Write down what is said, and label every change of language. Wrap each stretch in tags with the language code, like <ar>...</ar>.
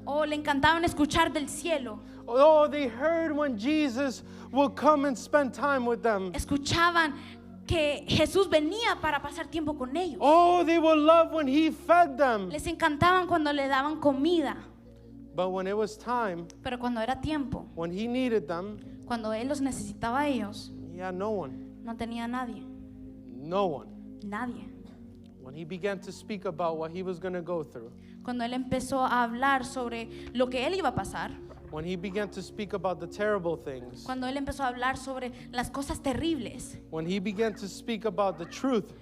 <es>Oh, le encantaban escuchar del cielo.</es> <en>Oh, they heard when Jesus would come and spend time with them.</en> <es>Escuchaban que Jesús venía para pasar tiempo con ellos.</es> <en>Oh, they would love when he fed them.</en> <es>Les encantaban cuando le daban comida.</es> <en>But when it was time,</en> <es>Pero cuando era tiempo,</es> <en>when he needed them,</en> <es>cuando él los necesitaba a ellos,</es> <en>he had no one.</en> <es>no tenía nadie.</es> <en>No one.</en> <es>Nadie.</es> <en>When he began to speak about what he was going to go through,</en> <es>Cuando él empezó a hablar sobre lo que él iba a pasar,</es> <en>when he began to speak about the terrible things,</en> <es>cuando él empezó a hablar sobre las cosas terribles,</es> <en>when he began to speak about the truth</en>